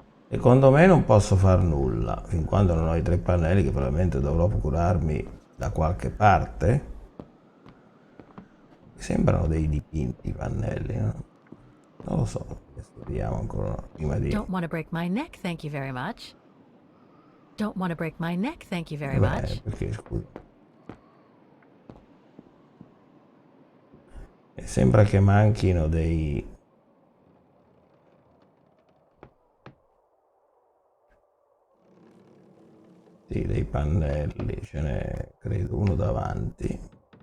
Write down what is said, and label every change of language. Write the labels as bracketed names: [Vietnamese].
[Italian] Secondo me non posso far nulla fin quando non ho i 3 pannelli, che probabilmente dovrò procurarmi da qualche parte. Sembrano dei dipinti i pannelli, no? Non lo so, vediamo ancora prima di... [English] Don't want to break my neck, thank you very much. Don't want to break my neck, thank you very much. [Italian] Perché scusa? Sembra che manchino dei... Sì, dei pannelli, ce n'è credo uno davanti.